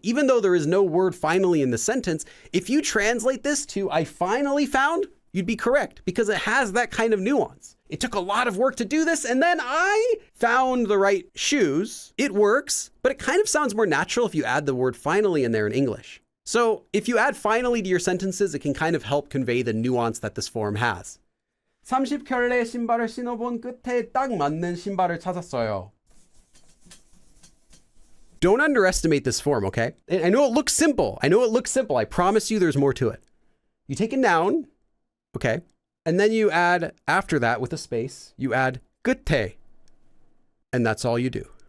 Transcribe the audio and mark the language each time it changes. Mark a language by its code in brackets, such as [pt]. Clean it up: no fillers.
[en] Even though there is no word finally in the sentence, if you translate this to I finally found, you'd be correct because it has that kind of nuance. It took a lot of work to do this, and then I found the right shoes. It works, but it kind of sounds more natural if you add the word finally in there in English. So if you add finally to your sentences, it can kind of help convey the nuance that this form has. [ko] 30켤레 신발을 신어본 끝에 딱 맞는 신발을 찾았어요. [en] Don't underestimate this form, okay? I know it looks simple. I promise you there's more to it. You take a noun, okay? And then you add, after that with a space, you add 끝에. And that's all you do.